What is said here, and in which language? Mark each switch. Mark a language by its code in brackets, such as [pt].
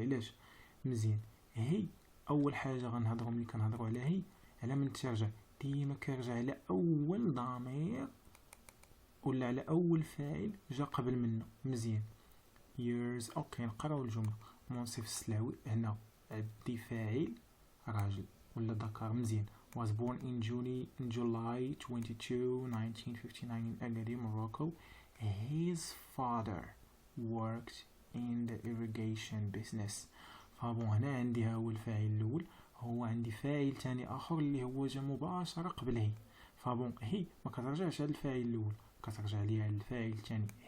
[ar] علاش؟ مزيان. هي اول حاجه غنهضروا ملي كنهضروا على هي على من ترجع، ديما كيرجع على اول ضمير ولا على اول فاعل جا قبل منه. مزيان. years. اوكي نقراو الجمله. منصف السلاوي هنا عندي فاعل راجل ولا ذكر. مزيان. [en] was born in July 22, 1959 in Agadir, Morocco. His father worked in the irrigation business. [ar] فابون هنا عندي ها هو الفاعل الاول، هو عندي فاعل تاني اخر اللي هو جا مباشره قبل هي. فابون هي ما كترجعش على الفاعل الاول، كترجع ليا على الفاعل الثاني.